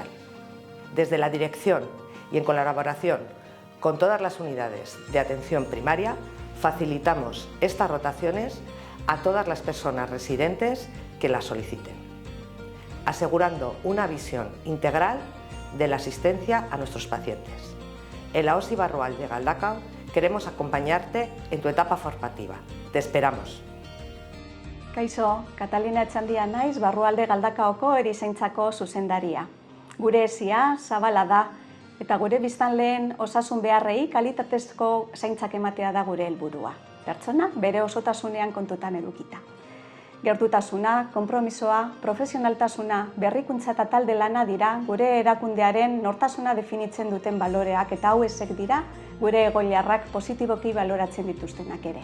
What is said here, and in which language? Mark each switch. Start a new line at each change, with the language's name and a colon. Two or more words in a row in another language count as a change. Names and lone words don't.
Spanish: Desde la dirección y en colaboración con todas las unidades de atención primaria, facilitamos estas rotaciones a todas las personas residentes que las soliciten, asegurando una visión integral de la asistencia a nuestros pacientes. En la OSI Barrualde Galdakao queremos acompañarte en tu etapa formativa. Te esperamos.
Basque: Kaixo, Katalina Etxandia naiz, Barrualde Galdakaoko erizaintzako zuzendaria. Gure esia zabala da eta gure biztanleen osasun beharrei kalitatezko zaintzak ematea da gure helburua. Pertsona bere osotasunean kontutan edukita. Gertutasuna, konpromisoa, profesionaltasuna, berrikuntza eta talde lana dira gure erakundearen nortasuna definitzen duten baloreak eta hauek dira gure egoiliarrak positiboki baloratzen dituztenak ere.